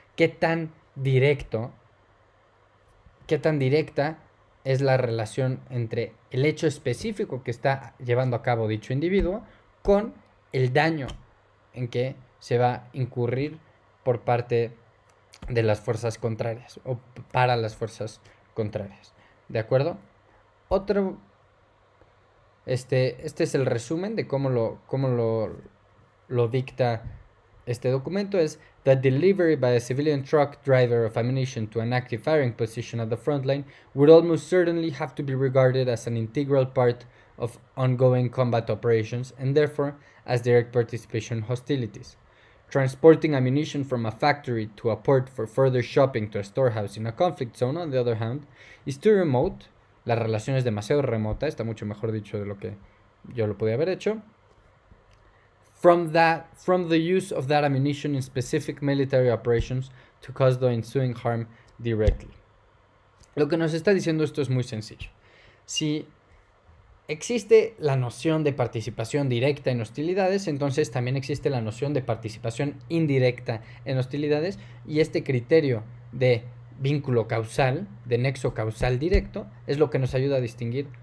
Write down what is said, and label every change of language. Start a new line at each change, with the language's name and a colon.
Spanish: ¿Qué tan directa es la relación entre el hecho específico que está llevando a cabo dicho individuo con el daño en que se va a incurrir por parte de las fuerzas contrarias o para las fuerzas contrarias? ¿De acuerdo? Este es el resumen de cómo lo dicta este documento.
English: Es that delivery by a civilian truck driver of ammunition to an active firing position at the front line would almost certainly have to be regarded as an integral part of ongoing combat operations and therefore as direct participation hostilities. Transporting ammunition from a factory to a port for further shopping to a storehouse in a conflict zone, on the other hand, is too remote.
Spanish: La relación es demasiado remota, está mucho mejor dicho de lo que yo lo podía haber hecho.
English: From the use of that ammunition in specific military operations to cause the ensuing harm directly.
Spanish: Lo que nos está diciendo esto es muy sencillo. Si existe la noción de participación directa en hostilidades, entonces también existe la noción de participación indirecta en hostilidades, y este criterio de vínculo causal, de nexo causal directo, es lo que nos ayuda a distinguir